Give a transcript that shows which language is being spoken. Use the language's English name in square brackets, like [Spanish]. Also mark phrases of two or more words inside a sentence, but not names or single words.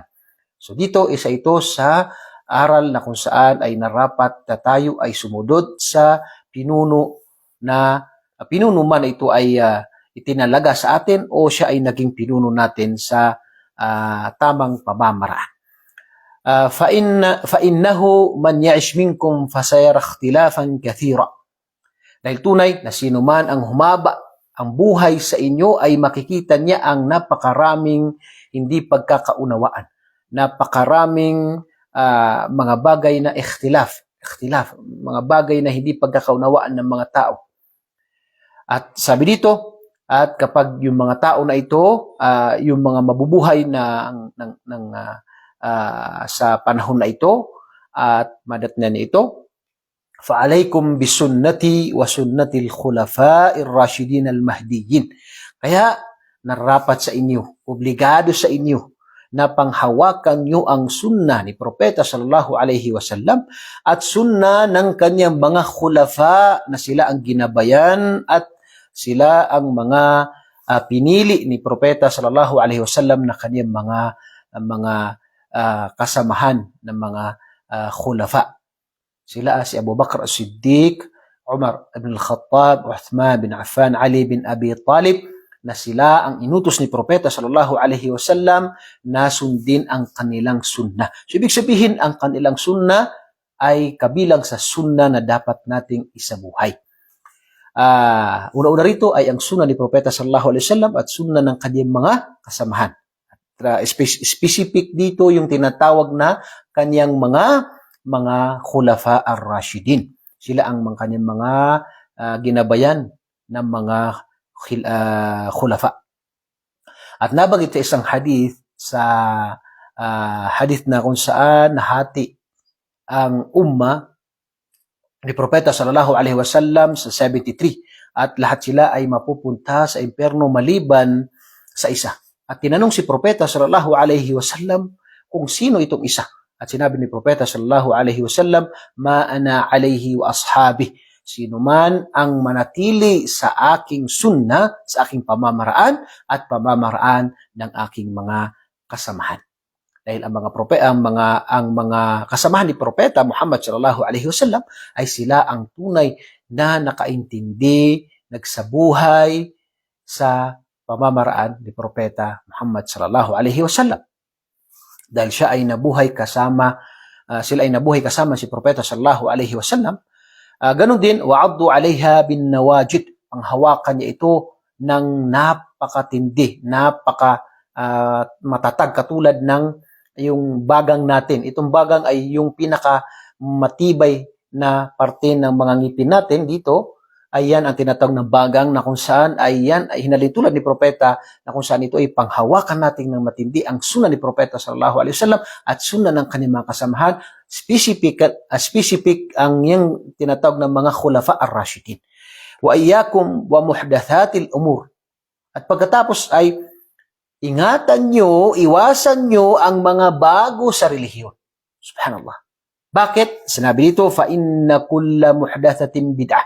[Filipino] So dito, isa ito sa aral na kung saan ay narapat na tayo ay sumunod sa pinuno man ito ay itinalaga sa atin o siya ay naging pinuno natin sa tamang pamamaraan. [Arabic] فإنه من يعش منكم فسيرى اختلافا كثيرا. [Filipino] Dahil tunay na sino man ang humaba ang buhay sa inyo ay makikita niya ang napakaraming hindi pagkakaunawaan. Napakaraming mga bagay na ikhtilaf, mga bagay na hindi pagkakaunawaan ng mga tao. At sabi dito, At kapag yung mga tao na ito, yung mga mabubuhay na sa panahon na ito at madatnan ito, [Arabic] فعليكم بسنتي وسنة الخلفاء الراشدين المهديين. [Filipino] Kaya narapat sa inyo, obligado sa inyo na panghawakan nyo ang sunnah ni Propeta [Arabic] صلى الله عليه وسلم [Filipino] at sunnah ng kanyang mga khulafa na sila ang ginabayan at sila ang mga pinili ni Propeta [Arabic] صلى الله عليه وسلم [Filipino] na kanyang mga kasamahan ng mga khulafa. Sila si Abu Bakr as-Siddiq, Umar ibn al-Khattab, Uthman bin Affan, Ali bin Abi Talib, na sila ang inutos ni Propeta [Arabic] صلى الله عليه وسلم [Filipino] na sundin ang kanilang sunnah. So, ibig sabihin, ang kanilang sunnah ay kabilang sa sunnah na dapat nating isabuhay. Una-una rito ay ang sunnah ni Propeta [Arabic] صلى الله عليه وسلم [Filipino] at sunnah ng kanyang mga kasamahan. Specific dito yung tinatawag na kanyang mga [Arabic] الخلفاء الراشدين. [Filipino] Sila ang kanyang mga ginabayan ng mga khulafa. At nabanggit sa isang hadith, hadith na kung saan nahati ang umma ni Propeta [Arabic] صلى الله عليه وسلم [Filipino] sa 73 at lahat sila ay mapupunta sa impyerno maliban sa isa. At tinanong si Propeta [Arabic] صلى الله عليه وسلم [Filipino] kung sino itong isa. At sinabi ni Propeta [Arabic] صلى الله عليه وسلم, ما أنا عليه وأصحابي. [Filipino] Sino man ang manatili sa aking sunnah, sa aking pamamaraan at pamamaraan ng aking mga kasamahan. Dahil ang mga kasamahan ni Propeta Muhammad [Arabic] صلى الله عليه وسلم [Filipino] ay sila ang tunay na nakaintindi, nagsabuhay sa pamamaraan ni Propeta Muhammad [Arabic] صلى الله عليه وسلم. [Filipino] Dahil sila ay nabuhay kasama si Propeta [Arabic] صلى الله عليه وسلم. Ganon din, وعضوا عليها بالنواجذ. [Filipino] Ang hawakan niya ito ng napakatindi, matatag katulad ng yung bagang natin. Itong bagang ay yung pinaka matibay na parte ng mga ngipin natin dito. Ay yan ang tinatawag na bagang na kung saan ay yan ay hinalintulad ni Propeta na kung saan ito ay panghawakan natin ng matindi ang sunnah ni Propeta [Arabic] صلى الله عليه وسلم [Filipino] at sunnah ng kanyang mga kasamahan. Specific ang yung tinatawag ng mga [Arabic] الخلفاء الراشدين. وإياكم ومحدثات الأمور. [Filipino] At pagkatapos ay ingatan nyo, iwasan nyo ang mga bago sa relihiyon. Subhanallah. Bakit? Sinabi dito, [Arabic] فَإِنَّ كُلَّ مُحْدَثَةٍ بِدْعَةٍ.